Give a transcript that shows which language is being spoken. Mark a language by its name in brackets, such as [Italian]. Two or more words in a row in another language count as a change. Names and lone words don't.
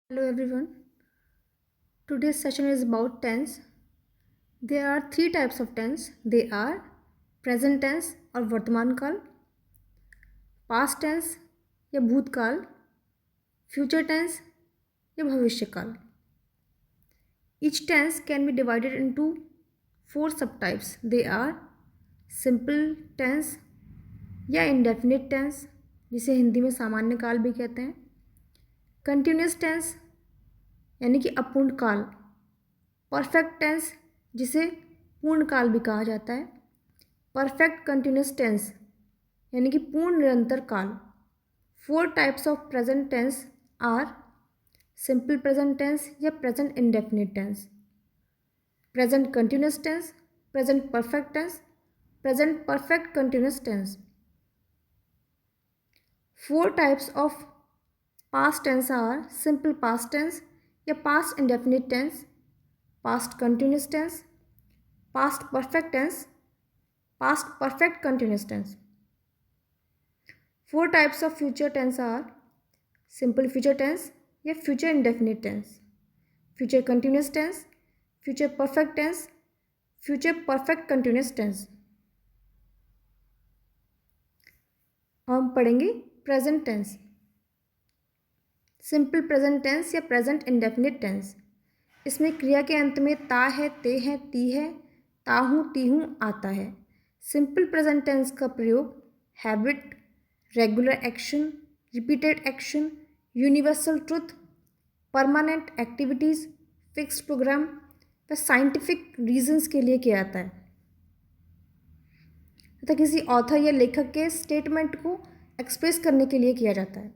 [English] Hello everyone. Today's session is about tense. There are three types of tense. They are present tense [Hindi] और वर्तमान काल, [English] past tense [Hindi] या भूतकाल, [English] future tense [Hindi] या भविष्य काल. [English] Each tense can be divided into four subtypes. They are simple tense [Hindi] या [English] indefinite tense [Hindi] जिसे हिंदी में सामान्य काल भी कहते हैं, [English] continuous tense [Hindi] यानी कि अपूर्ण काल, [English] perfect tense [Hindi] जिसे पूर्ण काल भी कहा जाता है, [English] perfect continuous tense [Hindi] यानी कि पूर्ण निरंतर काल. [English] four types of present tense are simple present tense या present indefinite tense, present continuous tense, present perfect tense, present perfect continuous tense. four types of past tense are simple past tense या past indefinite tense, past continuous tense, past perfect tense, past perfect continuous tense. Four types of future tense are simple future tense या future indefinite tense, future continuous tense, future perfect tense, future perfect continuous tense. [Hindi] हम पढ़ेंगे [English] present tense. simple present tense या present indefinite tense. [Hindi] इसमें क्रिया के अंत में ता है, ते है, ती है, ता हूँ, ती हूँ आता है. [English] simple present tense [Hindi] का प्रयोग [English] habit, regular action, repeated action, universal truth, permanent activities, fixed program [Hindi] व [English] scientific reasons [Hindi] के लिए किया जाता है तथा किसी ऑथर या लेखक के स्टेटमेंट को एक्सप्रेस करने के लिए किया जाता है.